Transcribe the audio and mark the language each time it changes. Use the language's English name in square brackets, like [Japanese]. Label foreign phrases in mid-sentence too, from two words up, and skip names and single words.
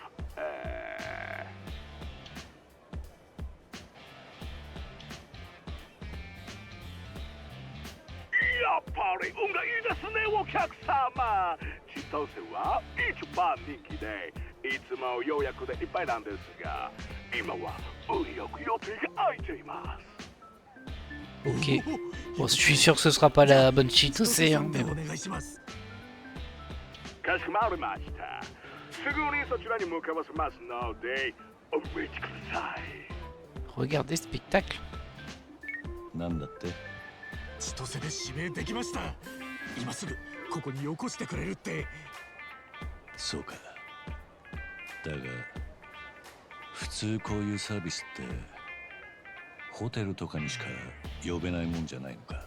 [Japanese] やっぱり運がいいですね、お客様。千歳は一番人気で、いつも予約でいっぱいなんですが、今は運よく予定が空いています。 [French] Ok. Bon, je suis sûr que ce sera pas la bonne Chitose, hein, mais bon. [Japanese] お願いします。かしこまりました。すぐにそちらに向かわせますので、お待ちください。 [French] Regardez ce spectacle. [Japanese] なんだって？千歳で指名できました。今すぐここによこしてくれるって。そうか。だが普通こういうサービスってホテルとかにしか呼べないもんじゃないのか。